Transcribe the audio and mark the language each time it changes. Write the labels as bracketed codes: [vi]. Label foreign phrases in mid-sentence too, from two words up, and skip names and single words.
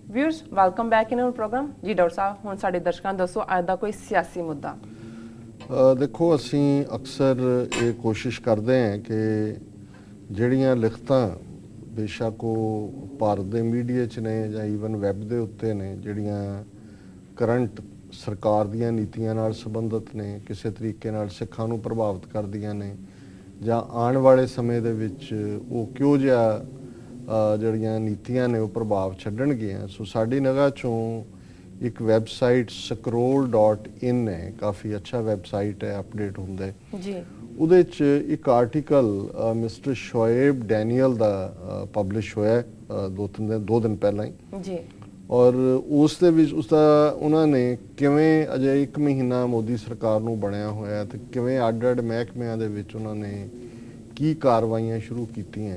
[en] viewers, welcome back in our program. [pa] ਜੀ ਡਾਕਟਰ ਸਾਹਬ, ਹੁਣ ਸਾਡੇ ਦਰਸ਼ਕਾਂ ਦੱਸੋ ਅੱਜ ਦਾ ਕੋਈ ਸਿਆਸੀ ਮੁੱਦਾ। [hi] देखो असी अक्सर ये कोशिश करते हैं कि [pa] ਜਿਹੜੀਆਂ ਲਿਖਤਾਂ बेशक ਉਹ ਭਾਰਤ ਦੇ ਮੀਡੀਆ 'ਚ ਨੇ ਜਾਂ ਈਵਨ ਵੈਬ ਦੇ ਉੱਤੇ ਨੇ, ਜਿਹੜੀਆਂ ਕਰੰਟ ਸਰਕਾਰ ਦੀਆਂ ਨੀਤੀਆਂ ਨਾਲ ਸੰਬੰਧਿਤ ਨੇ, ਕਿਸੇ ਤਰੀਕੇ ਨਾਲ ਸਿੱਖਾਂ ਨੂੰ ਪ੍ਰਭਾਵਿਤ ਕਰਦੀਆਂ ਨੇ ਜਾਂ ਆਉਣ ਵਾਲੇ ਸਮੇਂ ਦੇ ਵਿੱਚ ਉਹ ਕਿਹੋ ਜਿਹਾ ਜਿਹੜੀਆਂ ਨੀਤੀਆਂ ਨੇ ਉਹ ਪ੍ਰਭਾਵ ਛੱਡਣਗੀਆਂ। ਸੋ ਸਾਡੀ ਨਿਗਾਹ 'ਚੋਂ ਇੱਕ ਵੈਬਸਾਈਟ scroll.in ਹੈ, ਕਾਫੀ ਅੱਛਾ ਵੈਬਸਾਈਟ ਹੈ, ਅਪਡੇਟ ਹੁੰਦਾ ਜੀ। ਉਹਦੇ 'ਚ ਇੱਕ ਆਰਟੀਕਲ ਮਿਸਟਰ ਸ਼ੋਏਬ ਡੈਨੀਅਲ ਦਾ ਪਬਲਿਸ਼ ਹੋਇਆ ਦੋ ਦਿਨ ਪਹਿਲਾਂ ਹੀ ਜੀ, ਔਰ ਉਸ ਦੇ ਵਿੱਚ ਉਸਦਾ ਉਹਨਾਂ ਨੇ ਕਿਵੇਂ ਅਜੇ 1 ਮਹੀਨਾ ਮੋਦੀ ਸਰਕਾਰ ਨੂੰ ਬਣਿਆ ਹੋਇਆ ਤੇ ਕਿਵੇਂ ਅੱਡ-ਅੱਡ ਮਹਿਕਮਿਆਂ ਦੇ ਵਿੱਚ ਉਹਨਾਂ ਨੇ ਕੀ ਕਾਰਵਾਈਆਂ ਸ਼ੁਰੂ ਕੀਤੀਆਂ।